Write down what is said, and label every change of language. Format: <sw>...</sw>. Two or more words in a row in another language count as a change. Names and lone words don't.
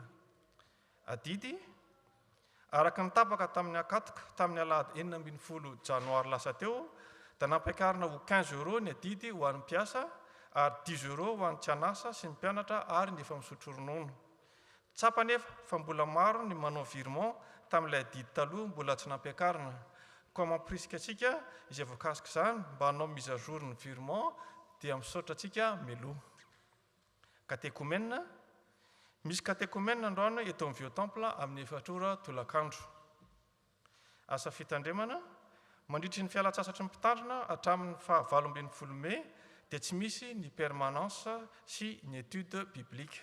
<mg>Adidy, araka ny tapaka tamin'ny akatoka tamin'ny alahady 19 Janoary lasa teo, da nampiakarina ho 15 € ny adidy ho an'ny mpiasa ary 10 € ho an'ny tsianasa sy ny mpianatra ary ny efa misotro ronono. Tsapa nefa fa mbola maro ny manao virement tamin'ilay adidy taloha mbola tsy nampiakarina. Koa mampirisika atsika izay voakasika izany mba hanao</mg> <fr>mise à jour</fr> <mg>ny virement dia misaotra atsika meloha. Catéchumène. Misy catéchumène androany eto amin'ny Vieux Temple amin'ny 4 ora tolakandro. Asa fitandremana. Mandritry ny fialatsasatry ny mpitandrina hatramin'ny faha 20 May dia tsy misy ny permanence sy ny</mg> <fr>étude biblique.</fr>